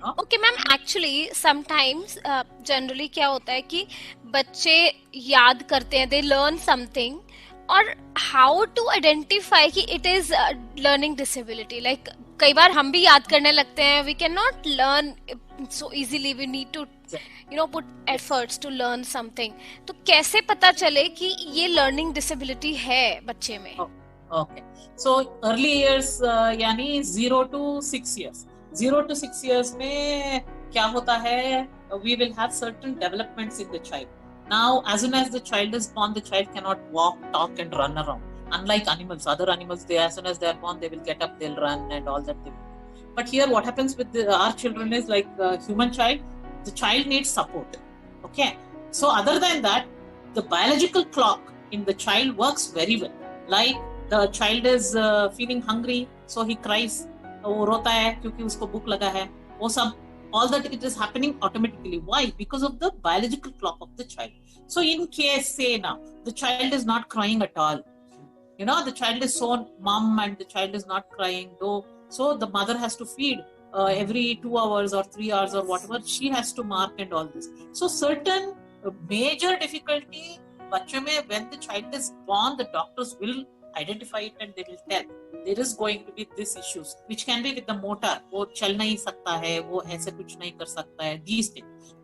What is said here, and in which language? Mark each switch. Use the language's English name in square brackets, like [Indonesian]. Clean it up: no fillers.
[English] Okay, ma'am, actually sometimes generally [Hindi] क्या होता है कि बच्चे याद करते हैं, [English] they learn something, और how to identify कि it is learning disability, like [Hindi] कई बार हम भी याद करने लगते हैं, [English] we cannot learn so easily, we need to put efforts to learn something. [Hindi] तो कैसे पता चले कि ये learning disability है बच्चे में? [English] Okay. So early years यानी 0 to 6 years. [Hindi] 0 to 6 years में क्या होता है? [English] We will have certain developments in the child. Now, as soon as the child is born, the child cannot walk, talk, and run around. Unlike animals, other animals, as soon as they are born, they will get up, they'll run, and all that. But here, what happens with our children is like human child. The child needs support. Okay. So other than that, the biological clock in the child works very well. Like the child is feeling hungry, so he cries. [Hindi] वो रोता है क्योंकि उसको भूख लगा है. वो सब, [English] all that, it is happening automatically. Why? Because of the biological clock of the child. So in case, say now, the child is not crying at all. The child is so mum and the child is not crying though. So the mother has to feed every 2 hours or 3 hours or whatever. She has to mark and all this. So certain major difficulty [Hindi] बच्चों में, [English] when the child is born, the doctors will identify it and they will tell there is going to be this issues, which can be with the motor. [Hindi] वो चल नहीं सकता है, वो ऐसे कुछ नहीं कर सकता है, [English] these things.